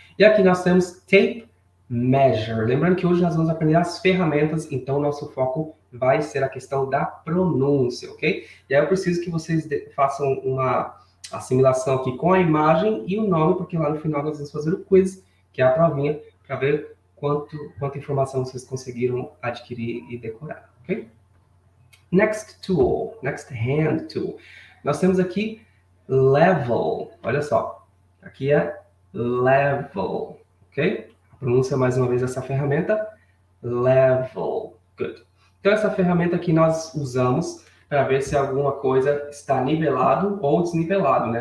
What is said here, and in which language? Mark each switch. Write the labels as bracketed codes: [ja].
[pt] E aqui nós temos tape measure. Lembrando que hoje nós vamos aprender as ferramentas, então nosso foco vai ser a questão da pronúncia, ok? E aí eu preciso que vocês façam uma assimilação aqui com a imagem e o nome, porque lá no final nós vamos fazer o quiz, que é a provinha, para ver quanta informação vocês conseguiram adquirir e decorar, ok? [en] Next tool, next hand tool. [pt] Nós temos aqui level, olha só, aqui é level, ok? A pronúncia mais uma vez dessa ferramenta, level, [en] good. [pt] Então essa ferramenta aqui nós usamos para ver se alguma coisa está nivelado ou desnivelado, né?